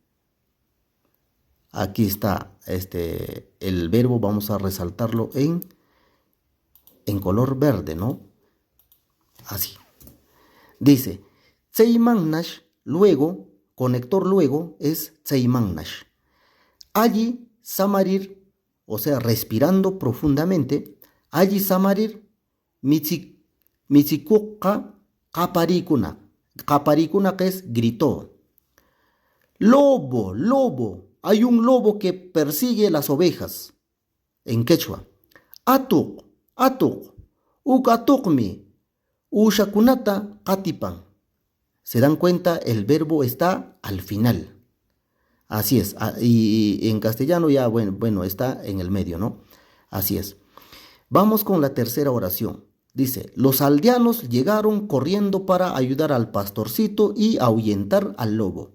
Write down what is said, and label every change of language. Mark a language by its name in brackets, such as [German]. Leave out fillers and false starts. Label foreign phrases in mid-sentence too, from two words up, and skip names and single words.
[Spanish] Aquí está el verbo, vamos a resaltarlo en color verde, ¿no? Así. Dice, Tseimangnash, luego, conector luego es Tseimangnash. Allí, samarir, o sea, respirando profundamente, allí samarir, [Quechua] michikuka kaparikuna. [Spanish] Kaparikuna que es gritó. Lobo, lobo, hay un lobo que persigue las ovejas. En quechua. [Quechua] Atuk, atuk, ukatukmi, ushakunata katipan. [Spanish] Se dan cuenta, el verbo está al final. Así es. Y en castellano ya, bueno, está en el medio, ¿no? Así es. Vamos con la tercera oración. Dice, los aldeanos llegaron corriendo para ayudar al pastorcito y ahuyentar al lobo.